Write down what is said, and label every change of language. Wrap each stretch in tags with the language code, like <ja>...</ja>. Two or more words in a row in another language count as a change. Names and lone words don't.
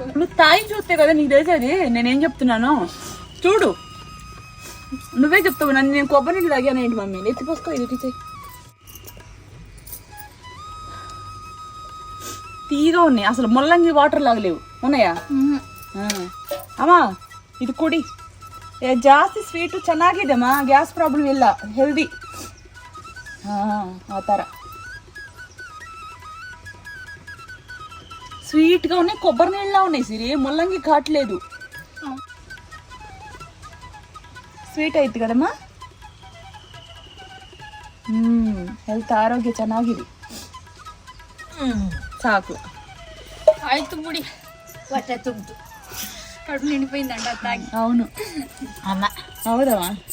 <te>నువ్వు తాగి చూస్తే కదా నీకు తెలిసేది. నేనేం చెప్తున్నాను చూడు. నువ్వే చెప్తావు నన్ను నేను కొబ్బరి నీళ్ళు తాగాను ఏంటి మమ్మీ. ఎత్తిపోసుకో, ఇది తీసేయి. తీగా ఉన్నాయి అసలు. ముల్లంగి వాటర్ లాగా లేవు. ఉన్నాయా?</te> <kn>ಅಮ್ಮ ಇದು ಕುಡಿ. ಜಾಸ್ತಿ ಸ್ವೀಟು ಚೆನ್ನಾಗಿದೆಮ್ಮ,</kn> <en>gas problem</en> <kn>ಇಲ್ಲ, ಹೆಲ್ದಿ. ಆ ಥರ</kn> <te>స్వీట్గా ఉన్నాయి, కొబ్బరి నీళ్ళలా ఉన్నాయి సిరి. ముల్లంగి కాట్లేదు.</te> <kn>ಸ್ವೀಟ್ ಐತಿ ಕದಮ್ಮ. ಹೆಲ್ತ್ ಆರೋಗ್ಯ ಚೆನ್ನಾಗಿದೆ. ಸಾಕು ಆಯ್ತು ಬಿಡಿ. ಹೊಟ್ಟೆ ತುಂಬಿತು.</kn> <te>కడుపు నిండిపోయిందంట అది తాగి. అవును అమ్మ అవుదమ్మా.</te>